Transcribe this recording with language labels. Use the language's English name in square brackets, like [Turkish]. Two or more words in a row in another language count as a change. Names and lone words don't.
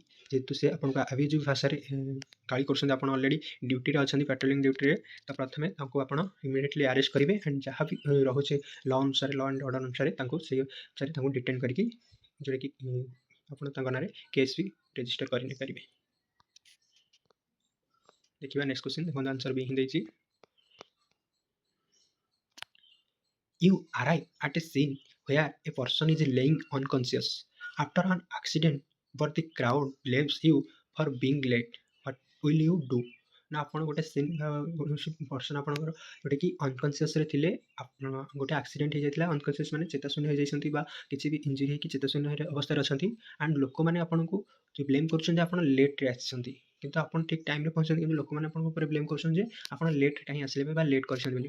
[Odia] ଯେହେତୁ ସେ ଆପଣଙ୍କୁ ଆବ୍ୟୁଜିଭ୍ ଭାଷାରେ ଗାଳି କରୁଛନ୍ତି, ଆପଣ [English] already duty [Odia] ଅଛନ୍ତି, [English] patrolling duty, [Odia] ତ ପ୍ରଥମେ ତାଙ୍କୁ ଆପଣ [English] immediately arrest [Odia] କରିବେ ଆଣ୍ଡ ଯାହା ବି ରହୁଛି ଲ ଅନୁସାରେ, [English] law and order [Odia] ଅନୁସାରେ ତାଙ୍କୁ ସେଇ ଅନୁସାରେ ତାଙ୍କୁ ଡିଟେନ୍ କରିକି, ଯେଉଁଟାକି ଆପଣ ତାଙ୍କ ନାଁରେ କେସ୍ ବି ରେଜିଷ୍ଟର କରି ନେଇପାରିବେ। ଦେଖିବା [English] next question. [Odia] ଦେଖନ୍ତୁ ଆନ୍ସର ବି ହିଁ ଦେଇଛି। [English] You arrive at a scene where a person is laying unconscious after an accident, but the crowd blames you for being late. What will you do? [Odia] ନା ଆପଣ ଗୋଟେ ସିନ୍ ପର୍ସନ୍ ଆପଣଙ୍କର ଯେଉଁଟାକି ଅନକନସିୟସ୍ରେ ଥିଲେ, ଗୋଟେ ଆକ୍ସିଡେଣ୍ଟ ହେଇଯାଇଥିଲା, ଅନକନସିୟସ୍ ମାନେ ଚେତାଶୂନ୍ୟ ହେଇଯାଇଛନ୍ତି ବା କିଛି ବି ଇଞ୍ଜୁରି ହେଇକି ଚେତାଶୂନ୍ୟ ଅବସ୍ଥାରେ ଅଛନ୍ତି, ଆଣ୍ଡ ଲୋକମାନେ ଆପଣଙ୍କୁ ବ୍ଲେମ୍ କରୁଛନ୍ତି ଆପଣ ଲେଟ୍ରେ ଆସିଛନ୍ତି, କିନ୍ତୁ ଆପଣ ଠିକ୍ ଟାଇମ୍ରେ ପହଞ୍ଚନ୍ତି, କିନ୍ତୁ ଲୋକମାନେ ଆପଣଙ୍କ ଉପରେ ବ୍ଲେମ୍ କରୁଛନ୍ତି ଯେ ଆପଣ ଲେଟ୍ରେ କାହିଁ ଆସିଲେ ବା ଲେଟ୍ କରିଛନ୍ତି ବୋଲି।